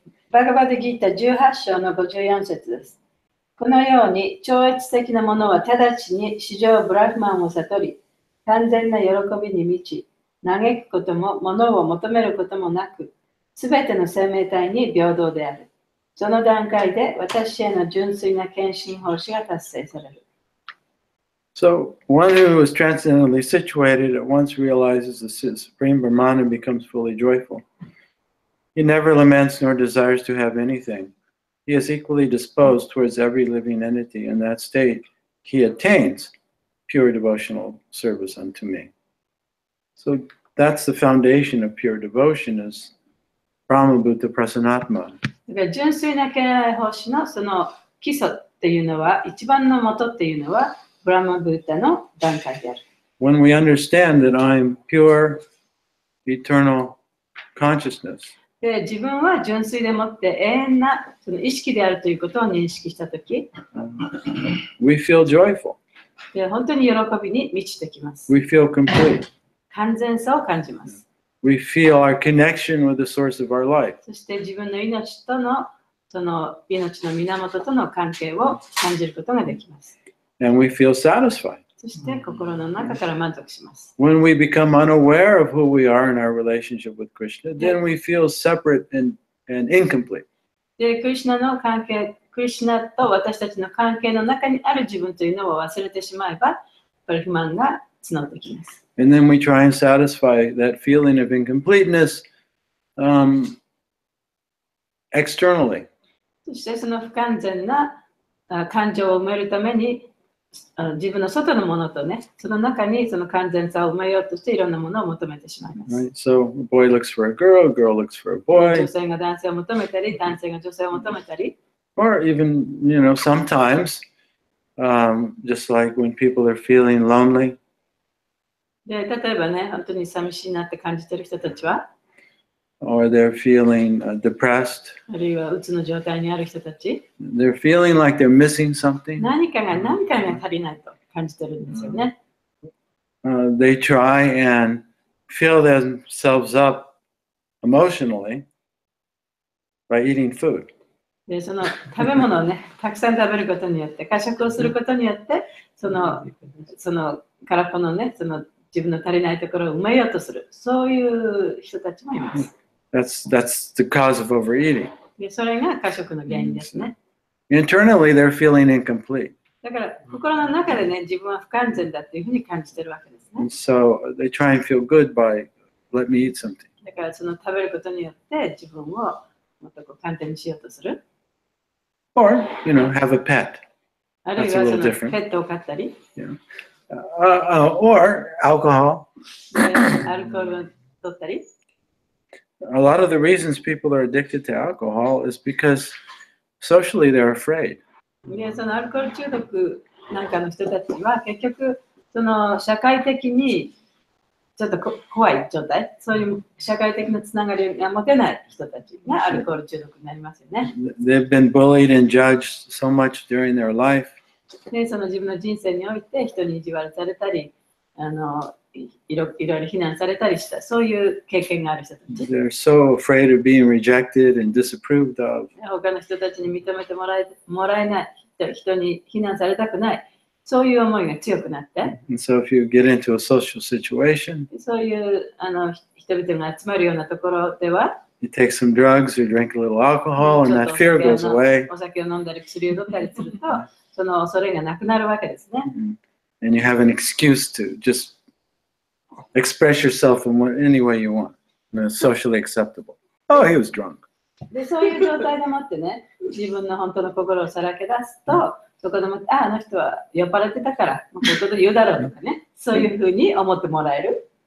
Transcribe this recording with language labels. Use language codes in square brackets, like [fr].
[ja] バガバダギータ18章の54節です。このように超越的なものは直ちに至上ブラフマンを悟り、完全な喜びに満ち、嘆くことも物を求めることもなく、すべての生命体に平等である。その段階で私への純粋な献身奉仕が達成される。 [en] So, one who is transcendently situated at once realizes the Supreme Brahman and becomes fully joyful. He never laments nor desires to have anything. He is equally disposed towards every living entity. In that state, he attains pure devotional service unto me. So that's the foundation of pure devotion is Brahma Bhuta Prasanatma. [ja] だから純粋な敬愛奉仕のその基礎っていうのは、一番の元っていうのは、ブラマブータの段階である。 [en] When we understand that I'm pure, eternal consciousness, [ja] で、自分は純粋でもって永遠なその意識であるということを認識したとき、 [en] we feel joyful. [ja] で、本当に喜びに満ちてきます。 [en] We feel complete. [ja] 完全さを感じます。 [en] We feel our connection with the source of our life. [ja] そして自分の命とのその命の源との関係を感じることができます。 [en] And we feel satisfied. [ja] そして心の中から満足します。 [en] When we become unaware of who we are in our relationship with Krishna, then we feel separate and incomplete. [ja] で、クリシュナの関係、クリシュナと私たちの関係の中にある自分というのを忘れてしまえば、これ不満が募ってきます。 [en] And then we try and satisfy that feeling of incompleteness externally. [ja] そしてその不完全な感情を埋めるために自分の外のものとね、その中にその完全さを埋めようとしていろんなものを求めてしまいます。 [en] Right? So a boy looks for a girl looks for a boy. [ja] 女性が男性を求めたり、男性が女性を求めたり。 [en] Or even, sometimes, just like when people are feeling lonely. [ja] で、例えばね、本当に寂しいなって感じている人たちは、 [en] or they're feeling depressed. [ja] あるいはうつの状態にある人たち、 [en] They're feeling like they're missing something. [ja] 何かが足りないと感じてるんですよね。 [en] They try and fill themselves up emotionally by eating food. [ja] で、その食べ物をね、たくさん食べることによって、過食をすることによって、その空っぽのね、その自自分の足りないところを埋めようとする。そういう人たちもいます。 [en] That's the cause of overeating. [ja] で、それが過食の原因ですね。 [en] Internally, they're feeling incomplete. [ja] だから心の中でね、自分は不完全だっていうふうに感じてるわけですね。 [en] And so they try and feel good by let me eat something. [ja] だからその食べることによって自分をもっとこう簡単にしようとする。 [en] Or, have a pet. [ja] あるいはそのペットを飼ったり。 [en] Or alcohol. [ja] アルコールを取ったり。 [en] A lot of the reasons people are addicted to alcohol is because socially they're afraid. [ja] で、そのアルコール中毒なんかの人たちは結局その社会的にちょっと怖い状態、そういう社会的なつながりが持てない人たちがアルコール中毒になりますよね。 [en] They've been bullied and judged so much during their life. [ja] で、その自分の人生において人に意地悪されたり、いろいろ非難されたりした、そういう経験がある人たち。 [en] They're so afraid of being rejected and disapproved of. [ja] 他の人たちに認めてもらえない、人に非難されたくない、そういう思いが強くなって。 [en] And so if you get into a social situation, [ja] そういう人々が集まるようなところでは、 [en] you take some drugs or drink a little alcohol and that fear goes away. [ja] お酒を飲んだり薬を飲んだりすると、その恐れがなくなるわけですね。 [en] And you have an excuse to just express yourself in any way you want. It's socially acceptable. Oh, he was drunk. [ja] で、そういう状態でもってね、自分の本当の心をさらけ出すと、そこでもって、あの人は酔っ払ってたから、もうこういうこと言うだろうとかね、そういうふうに思ってもらえる。